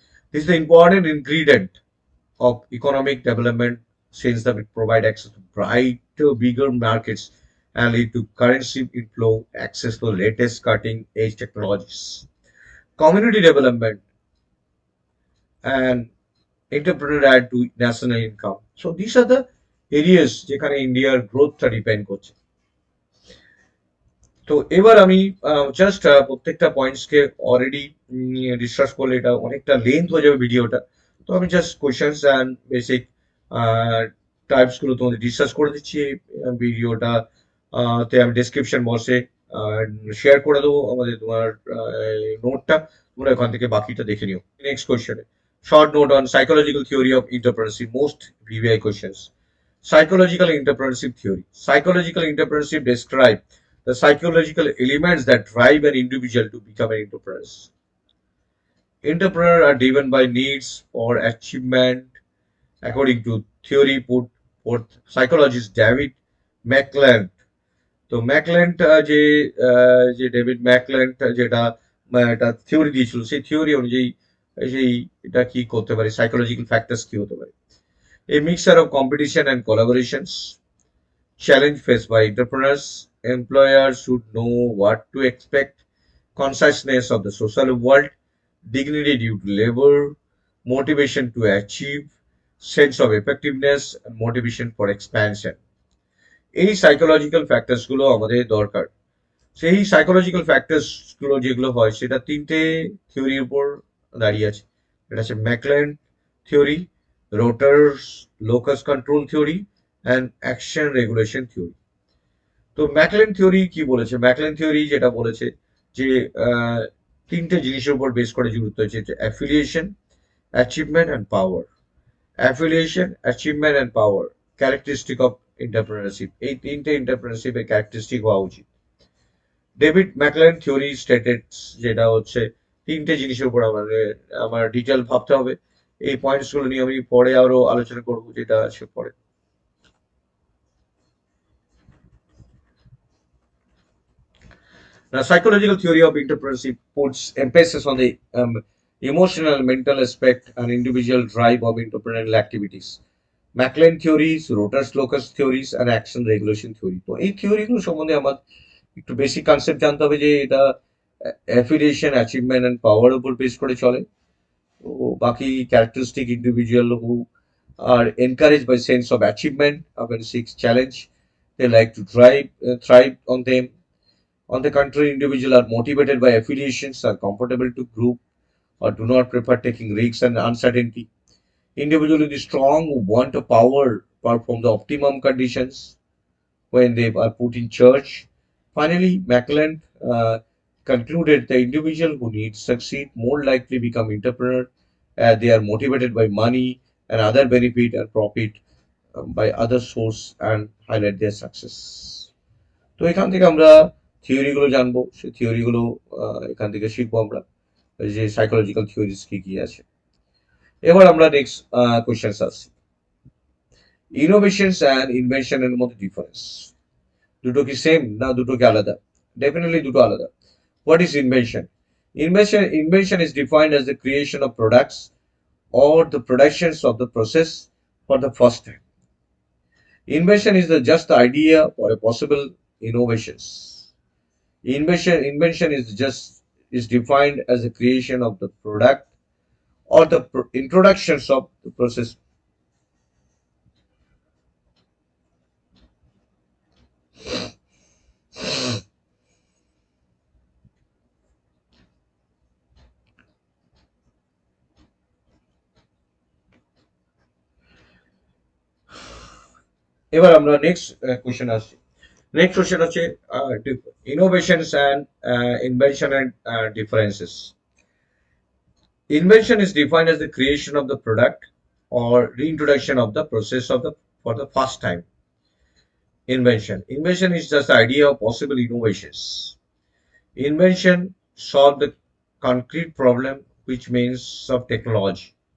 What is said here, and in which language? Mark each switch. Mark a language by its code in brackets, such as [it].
[en] This is the important ingredient of economic development since that it provide access to brighter, bigger markets and lead to currency inflow, access to latest cutting edge technologies. Community development and entrepreneur add to national income. So these are the areas [bn] যেখানে ইন্ডিয়ার গ্রোথটা depend করছে। তো এবার আমি just প্রত্যেকটা পয়েন্টসকে already discuss করলে এটা অনেকটা লেন্থ হয়ে যাবে ভিডিওটা। তো আমি just questions and basic types গুলো তোমাদের ডিসকাস করে দিচ্ছি ভিডিওটা তে আমি ডেসক্রিপশন বক্সে শেয়ার করে দেবো আমাদের তোমার নোটটা, তোমরা ওখান থেকে বাকিটা দেখে নিও। [en] Next কোয়েশ্চেনে short note on psychological theory of entrepreneurship, most VVI questions. Psychological entrepreneurship theory. Psychological entrepreneurship describe the psychological elements that drive an individual to become an entrepreneur. Entrepreneurs are driven by needs for achievement, according to theory put forth psychologist David McClelland. [bn] তো ম্যাকল্যান্ড যে David ম্যাকল্যান্ড যেটা একটা theory দিয়েছিল, সেই theory অনুযায়ী সেই এটা কি করতে পারে, সাইকোলজিক্যাল ফ্যাক্টরস কি হতে পারে। [en] A mixture of competition and collaborations, challenge faced by entrepreneurs, employers should know what to expect, consciousness of the social world, dignity due to labor, motivation to achieve, sense of effectiveness, and motivation for expansion. [bn] এই psychological factors গুলো আমাদের দরকার। সেই psychological factors গুলো যেগুলো হয় সেটা তিনটে থিওরির উপর দাঁড়িয়ে আছে। এটা হচ্ছে ম্যাকল্যান্ড theory, রোটার্স locus control theory and action regulation theory. তো ম্যাকল্যান্ড থিওরি কি বলেছে? ম্যাকল্যান্ড থিওরি যেটা বলেছে যে তিনটে জিনিসের উপর বেস করে যুক্ত হয়েছে, affiliation, achievement and power. Affiliation, achievement and power characteristic of entrepreneurship, এই তিনটে এন্টারপ্রেনারশিপের ক্যারেক্টারিস্টিক হওয়া উচিত। ডেভিড ম্যাকল্যান্ড থিওরি স্টেটেড যেটা হচ্ছে তিনটে জিনিসের উপর আমাদের আমার ডিটেল ভাবতে হবে। এই পয়েন্টস গুলো নিয়ে আমি পরে আরো আলোচনা করবো, যেটা আছে পরে। [en] Now, psychological theory of entrepreneurship puts emphasis on the emotional, mental aspect and individual drive of entrepreneurial activities. [bn] McLean theories, রোটার্স locus theories আর action regulation theory. তো এই থিওরিগুলো সম্বন্ধে আমার একটু বেসিক কনসেপ্ট জানতে হবে যে এটা অ্যাফিলিয়েশন, অ্যাচিভমেন্ট অ্যান্ড পাওয়ার উপর বেস করে চলে। [en] তো বাকি characteristic individual who are encourage by sense of achievement and seeks challenge, they like to thrive on them. On the contrary, individuals are motivated by affiliations, are comfortable to group, or do not prefer taking risks and uncertainty. Individuals with strong want of power perform the optimum conditions when they are put in charge. Finally, Macklin concluded the individual who needs succeed more likely become entrepreneur as they are motivated by money and other benefit and profit by other source and highlight their success. [bn] তো এখান থেকে আমরা থিওরিগুলো জানবো, সেই থিওরিগুলো এখান থেকে শিখবো আমরা, যে সাইকোলজিক্যাল থিওরিজ কি কি আছে। এবার আমরা নেক্সট কোয়েশ্চেন আসছি, ইনোভেশনস অ্যান্ড ইনভেনশনের মধ্যে ডিফারেন্স, দুটো কি সেম না দুটো কি আলাদা? ডেফিনেটলি দুটো আলাদা। What is invention? [en] Invention is defined as the creation of products or the productions of the process for the first time. Invention is just the idea or a possible innovations. Invention is defined as the creation of the product or the introductions of the process. [bn] এবার আমরা next question আসছি। Next question হচ্ছে innovations and invention and differences. [en] Invention is defined as the creation of the product or reintroduction of the process of the for the first time. Invention is just the idea of possible innovations. Invention solve the concrete problem, which means of technology.